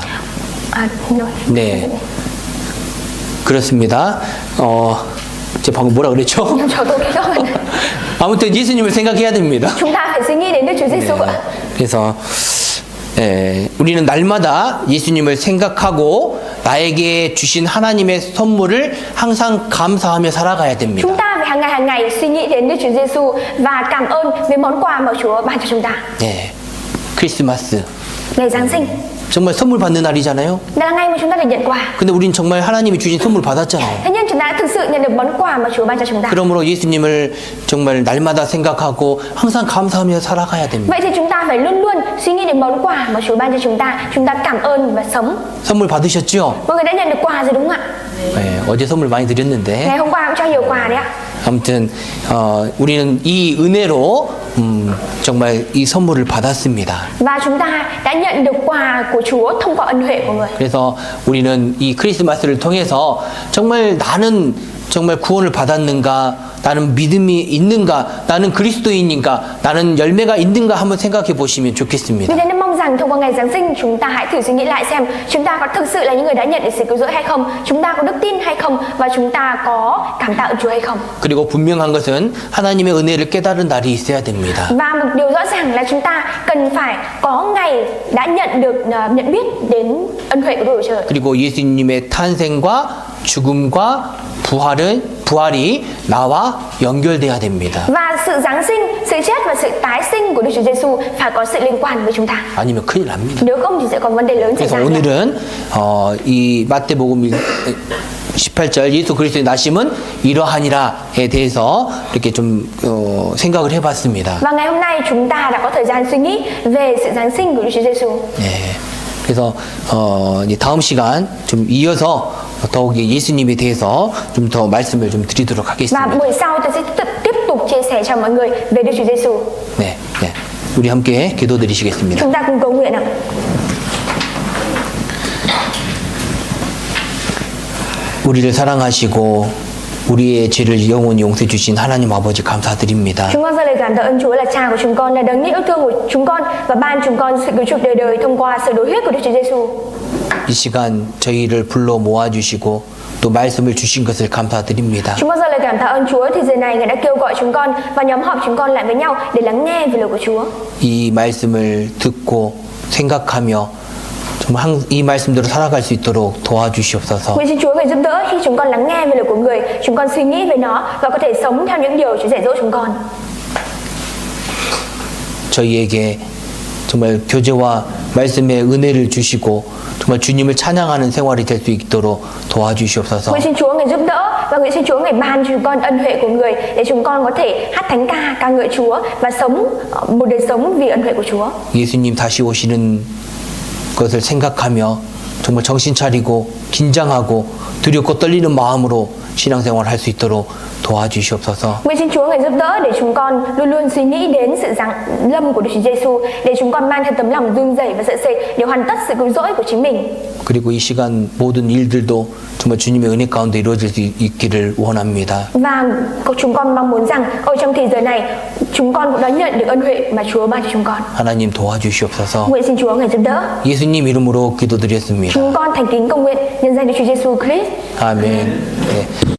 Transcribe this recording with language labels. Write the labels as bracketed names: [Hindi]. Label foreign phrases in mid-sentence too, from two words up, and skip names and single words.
[Korean] 네, 그렇습니다. 제가 방금 뭐라 그랬죠? 저도 그거는 아무튼 예수님을 생각해야 됩니다. [Vietnamese] chúng ta phải suy nghĩ đến Đức Chúa Giêsu ạ. [Korean] 그래서 우리는 날마다 예수님을 생각하고 나에게 주신 하나님의 선물을 항상 감사하며 살아가야 됩니다. [Vietnamese] Chúng ta phải hàng ngày suy nghĩ đến Đức Chúa Giêsu và cảm ơn về món quà mà Chúa ban cho chúng ta. [Korean] 네, 크리스마스 [Vietnamese] Ngày Giáng sinh [Korean] 정말 선물 받는 날이잖아요. [Vietnamese] là ngày mà chúng ta được nhận quà. [Korean] 근데 우린 정말 하나님이 주신 선물 받았잖아요. [Vietnamese] Thế nhưng chúng ta đã thực sự nhận được món quà mà Chúa ban cho chúng ta. [Korean] 그러므로 예수님을 정말 날마다 생각하고 항상 감사하며 살아가야 됩니다. [Vietnamese] Vậy thì chúng ta phải luôn luôn suy nghĩ đến món quà mà Chúa ban cho chúng ta cảm ơn và sống. [Korean] 선물 받으셨죠? [Vietnamese] Mọi người đã nhận được quà rồi đúng không ạ? [Korean] 네, 어제 선물 많이 드렸는데 [Vietnamese] Ngày hôm qua cũng cho nhiều quà đấy ạ. [Korean] 아무튼 우리는 이 은혜로 정말 이 선물을 받았습니다. [Vietnamese] Và chúng ta đã nhận được quà của Chúa thông qua ân huệ của người. [Korean] 그래서 우리는 이 크리스마스를 통해서 정말 나는 정말 구원을 받았는가? 나는 믿음이 있는가? 나는 그리스도인인가? 나는 열매가 있는가? 한번 생각해 보시면 좋겠습니다. [Vietnamese] Vì thế nên mong rằng thông qua ngày Giáng sinh chúng ta hãy thử suy nghĩ lại xem chúng ta có thực sự là những người đã nhận được sự cứu rỗi hay không, chúng ta có đức tin hay không và chúng ta có cảm tạ ơn Chúa hay không. [Korean] 그리고 분명한 것은 하나님의 은혜를 깨달은 날이 있어야 됩니다. [Vietnamese] Và một điều rõ ràng là chúng ta cần phải có ngày đã nhận biết đến ân huệ của Đức Chúa Trời. [Korean] 그리고 예수님의 탄생과 죽음과 부활이 나와 연결돼야 됩니다. [Vietnamese] Và sự Giáng sinh, sự chết và sự tái sinh của Đức Chúa Giêsu phải có sự liên quan với chúng ta. [Korean] 아니면 큰일 납니다. [Vietnamese] Nếu không thì sẽ có vấn đề lớn xảy [Korean] 그래서 [Vietnamese] ra. [Korean] 오늘은 이 마태복음 18절 예수 그리스도의 나심은 이러하니라에 대해서 이렇게 좀 생각을 해봤습니다. [Vietnamese] Và ngày hôm nay chúng ta đã có thời gian suy nghĩ về sự Giáng sinh của Đức Chúa Giêsu. [Korean] 네. 그래서 이제 다음 시간 좀 이어서 더욱이 예수님에 대해서 좀 더 말씀을 좀 드리도록 [Vietnamese] Và [Korean] 하겠습니다. [Vietnamese] buổi sau tôi sẽ tiếp tục chia sẻ cho mọi người về Đức Chúa Giêsu. [Korean] 네, 네. 우리 함께 기도드리시겠습니다. [Vietnamese] Chúng ta cùng cầu nguyện ạ. [Korean] 우리를 사랑하시고 우리의 죄를 영원히 용서해 주신 하나님 아버지 감사드립니다. [Vietnamese] Chúng con dâng lời cảm tạ ơn Chúa là Cha của chúng con, là đấng yêu thương của chúng con và ban chúng con sự cứu chuộc đời đời thông qua sự đối huyết của Đức Chúa Giêsu. [Korean] 이 시간 저희를 불러 모아주시고 또 말씀을 주신 것을 감사드립니다. [Vietnamese] Chúng con dâng lời cảm tạ ơn Chúa thì giờ này Ngài đã kêu gọi chúng con và nhóm họp chúng con lại với nhau để lắng nghe về lời của Chúa. [Korean] 이 말씀을 듣고 생각하며 정말 이 말씀대로 살아갈 수 있도록 도와주시옵소서. [Vietnamese] Nguyện xin Chúa người giúp đỡ khi chúng con lắng nghe về lời của người, chúng con suy nghĩ về nó và có thể sống theo những điều Chúa dạy dỗ chúng con. [Korean] 저희에게 정말 교제와 말씀의 은혜를 주시고 정말 주님을 찬양하는 생활이 될 수 있도록 도와주시옵소서. [Vietnamese] Nguyện xin Chúa người giúp đỡ và nguyện xin Chúa người ban cho chúng con ân huệ của người để chúng con có thể hát thánh ca, ca ngợi Chúa và sống một đời sống vì ân huệ của Chúa. [Korean] 예수님 다시 오시는 것을 생각하며 정말 정신 차리고 긴장하고 두렵고 떨리는 마음으로 신앙생활을 할 수 있도록 도와주시옵소서. [Vietnamese] Nguyện xin Chúa ngài giúp đỡ để chúng con luôn luôn suy nghĩ đến sự giáng lâm của Đức Chúa Giêsu, để chúng con mang theo tấm lòng run rẩy và sợ sệt để hoàn tất sự cứu rỗi của chính mình. [Korean] 그리고 이 시간 모든 일들도 정말 주님의 은혜 가운데 이루어질 수 있기를 원합니다. [Vietnamese] Và chúng con mong muốn rằng ở trong thời giờ này chúng con cũng đã nhận được ân huệ mà Chúa ban cho chúng con. [Korean] 하나님 도와주시옵소서. [Vietnamese] Nguyện xin Chúa ngài giúp đỡ. [Korean] 예수님 이름으로 기도드렸습니다. [Vietnamese] Chúng con thành kính cầu nguyện nhân danh Đức Chúa Giêsu Christ. [Korean] 아멘. 네.